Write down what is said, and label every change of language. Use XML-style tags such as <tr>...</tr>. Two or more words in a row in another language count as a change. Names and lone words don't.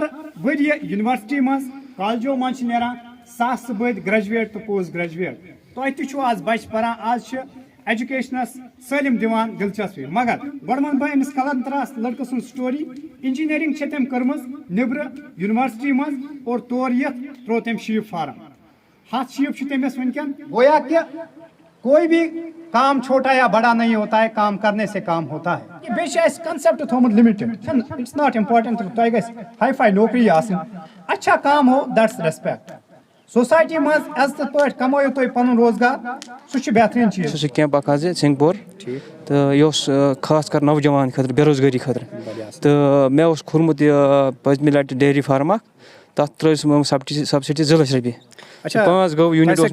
<ks>ؤرۍ یہِ یونیورسٹی منٛز کالجو منٛز چھِ نیران ساسہٕ بٔدۍ گریجویٹ تہٕ</ks> <en>post graduate</en> <ks>تۄہہِ تہِ چھُو آز بچہِ پران آز چھِ ایجوکیشنس سٲلِم دِوان دلچسپی مگر گۄڈٕ وَنہٕ بہٕ أمِس کلنتراہس لڑکہٕ سٕنٛز سٹوری انجینئرنگ چھِ تٔمۍ کٔرمٕژ نیبرٕ یونیورسٹی منٛز اور تور یِتھ تروو تٔمۍ</ks> <en>sheep farm</en> <ks>7 شیٖپ چھِ تٔمِس وٕنکٮ۪ن</ks> <ur>گویا کہ کوئی بھی کام چھوٹا یا بڑا نہیں ہوتا ہے کام کرنے سے کام ہوتا ہے</ur> <ks>بیٚیہِ چھِ اَسہِ کنسیپٹ تھوٚمُت</ks> <en>limited it's not important</en> <ks>تۄہہِ گژھِ ہاے فاے نوکری آسٕنۍ</ks> <ur>اچھا کام ہو</ur> <en>that's respect</en> <ks>سوسائٹی منٛز عزتہٕ پٲٹھۍ کمٲیِو تُہۍ پنُن روزگار سُہ چھُ بہتریٖن چیٖز سُہ چھُ کیمپ اکھ حظ سنگپور تہٕ یہِ اوس خاص کر نوجوان خٲطرٕ بے روزگٲری خٲطرٕ تہٕ مےٚ اوس کھوٗرمُت یہِ پٔتمہِ لٹہِ</ks> <en>dairy farm</en> <ks>اکھ تتھ ترٲوِس سبسڈی 2 لچھ رۄپیہِ 5 گٲو یوٗنٹ اوس</ks>